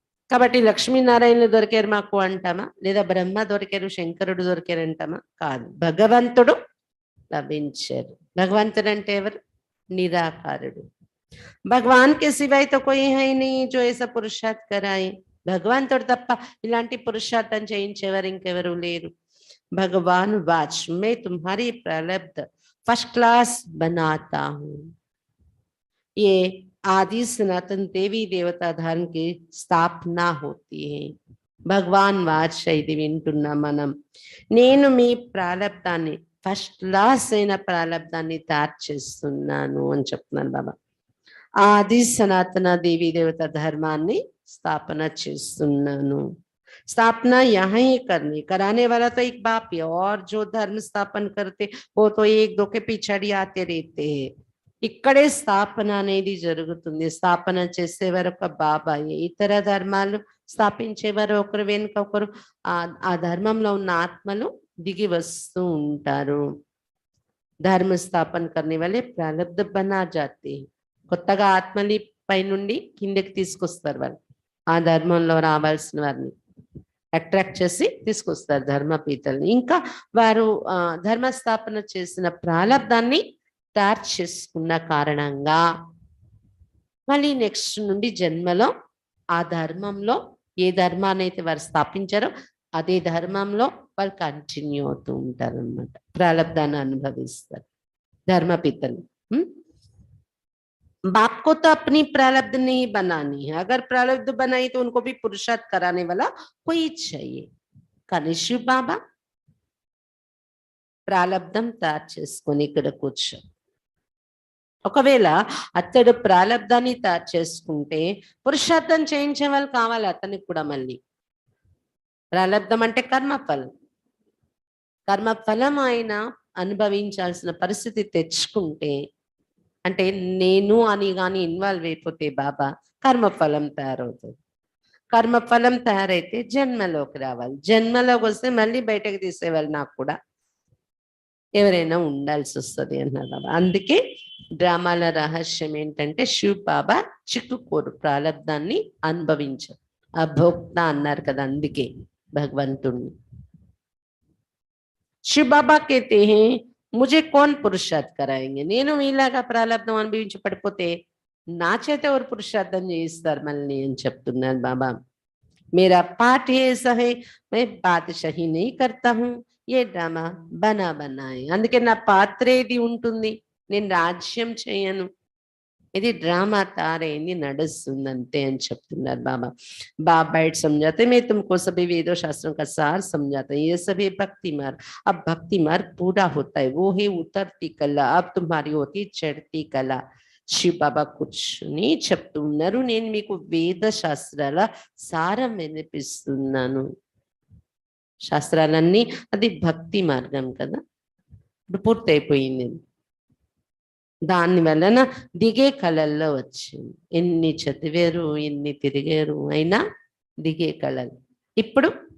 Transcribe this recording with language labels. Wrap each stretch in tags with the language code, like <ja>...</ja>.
<te>కాబట్టి లక్ష్మీనారాయణలు దొరికారు మాకు అంటామా, లేదా బ్రహ్మ దొరికారు శంకరుడు దొరికారు అంటామా? కాదు, భగవంతుడు లభించారు. భగవంతుడు అంటే ఎవరు? నిరాకారుడు.</te> <hi>భగవాన్ కే సివాయ్ తో కోయి హై నీ జో ऐसा పురుషార్థ్ कराए,</hi> <te>భగవంతుడు తప్ప ఇలాంటి పురుషార్థం చేయించేవారు ఇంకెవరు లేరు.</te> <hi>भगवान वाच मैं तुम्हारी प्रारब्ध फर्स्ट क्लास बनाता हूँ। ये आदि सनातन देवी देवता धर्म की स्थापना होती है. भगवान वाच</hi> <te>ఇది వింటున్నా మనం. నేను మీ ప్రారబ్ధాన్ని ఫస్ట్ క్లాస్ అయిన ప్రారబ్ధాన్ని తయారు చేస్తున్నాను అని చెప్తున్నాను బాబా. ఆది సనాతన దేవీ దేవత ధర్మాన్ని స్థాపన చేస్తున్నాను.</te> <hi>स्थापना यहाँ ही करनी, कराने वाला तो एक बाप है, और जो धर्म स्थापन करते वो तो एक दो के पिछड़ी आते रहते हैं.</hi> <te>ఇక్కడే స్థాపన అనేది జరుగుతుంది. స్థాపన చేసేవారు ఒక బాబాయే. ఇతర ధర్మాలు స్థాపించేవారు ఒకరు వెనుక ఒకరు ఆ ధర్మంలో ఉన్న ఆత్మలు దిగి వస్తూ ఉంటారు.</te> <hi>ధర్మ స్థాపన करने वाले प्रारब्ध बना जाते हैं.</hi> <te>కొత్తగా ఆత్మలి పై నుండి కిందకి తీసుకొస్తారు వాళ్ళు, ఆ ధర్మంలో రావాల్సిన వారిని అట్రాక్ట్ చేసి తీసుకొస్తారు ధర్మపీతల్ని. ఇంకా వారు ధర్మస్థాపన చేసిన ప్రాలబ్ధాన్ని తయారు చేసుకున్న కారణంగా మళ్ళీ నెక్స్ట్ నుండి జన్మలో ఆ ధర్మంలో ఏ ధర్మాన్ని అయితే వారు స్థాపించారో అదే ధర్మంలో వాళ్ళు కంటిన్యూ అవుతూ ఉంటారు అన్నమాట. ప్రాలబ్ధాన్ని అనుభవిస్తారు ధర్మపీతలు.</te> <hi>बाप को तो अपनी प्रारब्ध नहीं बनानी है, अगर प्रारब्ध बनाई तो उनको भी पुरुषार्थ कराने वाला कोई चाहिए.</hi> <te>కానీ శివ బాబా ప్రాలబ్ధం తయారు చేసుకొని ఇక్కడ కూర్చో. ఒకవేళ అతడు ప్రాలబ్ధాన్ని తయారు చేసుకుంటే పురుషార్థం చేయించే వాళ్ళు కావాలి అతనికి కూడా. మళ్ళీ ప్రాలబ్ధం అంటే కర్మఫలం. కర్మఫలం ఆయన అనుభవించాల్సిన పరిస్థితి తెచ్చుకుంటే, అంటే నేను అని కానీ ఇన్వాల్వ్ అయిపోతే బాబా కర్మఫలం తయారవుతుంది. కర్మఫలం తయారైతే జన్మలోకి రావాలి. జన్మలోకి వస్తే మళ్ళీ బయటకు తీసేవాళ్ళు నాకు కూడా ఎవరైనా ఉండాల్సి వస్తుంది అన్నారు బాబా. అందుకే డ్రామాల రహస్యం ఏంటంటే శివ బాబా చిక్కుకోరు, ప్రాలబ్ధాన్ని అనుభవించరు. అభోక్త అన్నారు కదా, అందుకే భగవంతుణ్ణి. శివ బాబా</te> <hi>कहते हैं मुझे कौन पुरुषार्थ कराएंगे,</hi> <te>నేను మీలాగా ప్రాలబ్ధం అనుభవించి పడిపోతే నా చేత ఎవరు పురుషార్థం చేయిస్తారు మళ్ళీ అని చెప్తున్నారు బాబా.</te> <hi>मेरा पाठ ऐसा है, मैं बादशाही नहीं करता हूँ, ये డ్రామా బనా బనాయే.</hi> <te>అందుకే నా పాత్ర ఏది ఉంటుంది, నేను రాజ్యం చేయను, ఇది డ్రామా తారైంది నడుస్తుంది అంతే అని చెప్తున్నారు బాబా.</te> <hi>बाप बैठ समझाते मैं तुमको सभी वेदों शास्त्रों का सार समझाता हूँ, ये सभी भक्ति मार्ग. अब भक्ति मार्ग पूरा होता है, वो है उतरती कला, अब तुम्हारी होती चढ़ती कला.</hi> <te>శివ బాబా కూర్చుని చెప్తున్నారు, నేను మీకు వేద శాస్త్రాల సారం వినిపిస్తున్నాను. శాస్త్రాలన్నీ అది భక్తి మార్గం కదా, ఇప్పుడు పూర్తయిపోయింది. దాని వలన దిగే కళల్లో వచ్చింది. ఎన్ని చదివారు ఎన్ని తిరిగారు అయినా దిగే కళలు. ఇప్పుడు</te>